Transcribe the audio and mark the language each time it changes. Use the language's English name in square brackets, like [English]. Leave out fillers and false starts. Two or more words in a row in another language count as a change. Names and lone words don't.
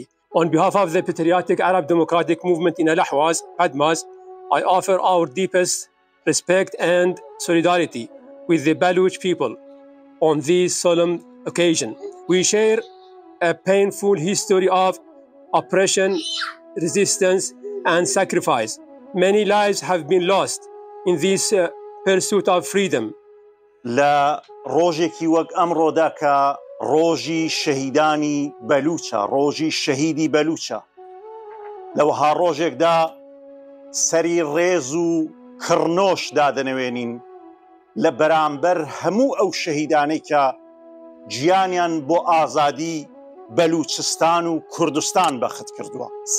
[English] On behalf of the patriotic Arab Democratic Movement in Al-Ahwaz, Admaz, I offer our deepest respect and solidarity with the Baloch people on this solemn occasion. We share a painful history of oppression, resistance, and sacrifice. Many lives have been lost in this pursuit of freedom. [Central Kurdish] لا روجێکی وەک ئەمڕۆدا کە ڕۆژی شەهیدانی بەلوچە، ڕۆژی شەهیدی بەلوچە، لەوەها ڕۆژێکدا سەری ڕێز و کڕنۆش دادەنەوێنین لە بەرامبەر هەموو ئەو شەهیدانەی کە گیانیان بۆ ئازادی بەلوچستان و کوردستان بەخت کردووە.